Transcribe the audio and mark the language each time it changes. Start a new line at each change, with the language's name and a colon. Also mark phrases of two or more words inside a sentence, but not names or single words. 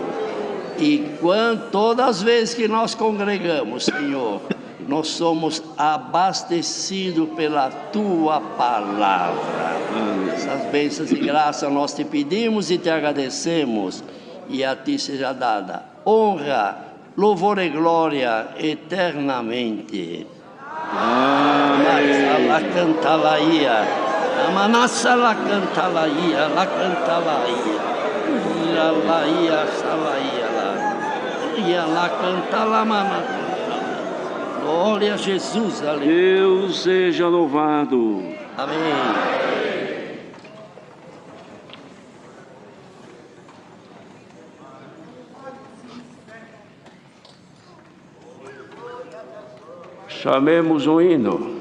Portuguese: E todas as vezes que nós congregamos, Senhor, nós somos abastecidos pela Tua palavra. Essas bênçãos e graça nós Te pedimos e Te agradecemos. E a Ti seja dada honra, louvor e glória eternamente. Amém. La cantalaia, amanassa la cantalaia, la cantalaia, la laia salaia, la cantala mana. Glória a Jesus, aleluia. Deus seja louvado. Amém. Chamemos um hino.